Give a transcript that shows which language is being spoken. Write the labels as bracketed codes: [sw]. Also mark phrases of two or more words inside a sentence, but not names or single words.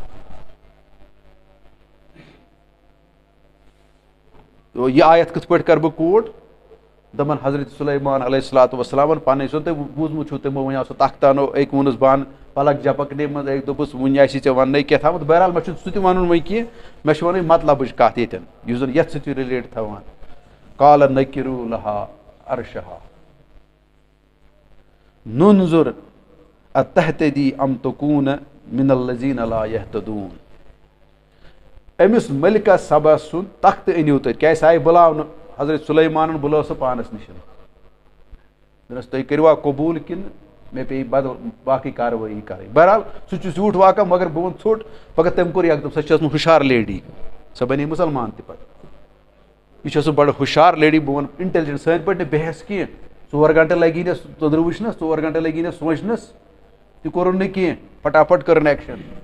[ks] یہِ آیت کِتھ پٲٹھۍ کَرٕ بہٕ کوٹ دَپان حضرت سلیمان [ar] علیہ الصلوۃ والسلامن [ks] پَنٕنۍ یُس زَن تۄہہِ بوٗزمُت چھُو تِمو وَنیو سُہ تختہٕ اَنو أکۍ ووٚنُس بہٕ اَنہٕ پلک جپکنہِ منٛز أکۍ دوٚپُس وُنہِ آسی ژےٚ وَننَے کیٛاہ تھامَتھ بہرحال مےٚ چھُنہٕ سُہ تہِ وَنُن وۄنۍ کینٛہہ مےٚ چھُ وَنٕنۍ مطلبٕچ کَتھ ییٚتٮ۪ن یُس زَن یَتھ سۭتۍ چھُ رِلیٹ تھاوان [ar] قال نکِرو لہا عرشہا نُنظُر اتہتدی ام تکون من الذین لا یہتدون [ks] أمِس ملکہ سبا سُنٛد تختہٕ أنِو تُہۍ کیٛازِ سُہ آیہِ بُلاونہٕ حضرت سلیمانن بُلٲو سُہ پانس نِش دوٚپنس تُہۍ کٔرِوا قبوٗل کِنہٕ مےٚ پیٚیہِ بدل باقٕے کاروٲیی کَرٕنۍ بہرحال سُہ چھُ زیوٗٹھ واقعہ مگر بہٕ وَنہٕ ژھوٚٹ مگر تٔمۍ کوٚر یکدم سۄ چھِ ٲسمٕژ ہُشار لیڈی سۄ بنے مُسلمان تہِ پتہٕ یہِ چھِ ٲسمٕژ بڑٕ ہُشار لیڈی بہٕ وَنہٕ اِنٹیلِجنٹ سٲنۍ پٲٹھۍ نہٕ بحث کینٛہہ 4 گنٹہٕ لگی نس توٚدرٕ وٕچھنس 4 گنٹہٕ لگی نس سونٛچنس تہِ کوٚرُن نہٕ کینٛہہ پھٹافٹ کٔرٕن ایکشن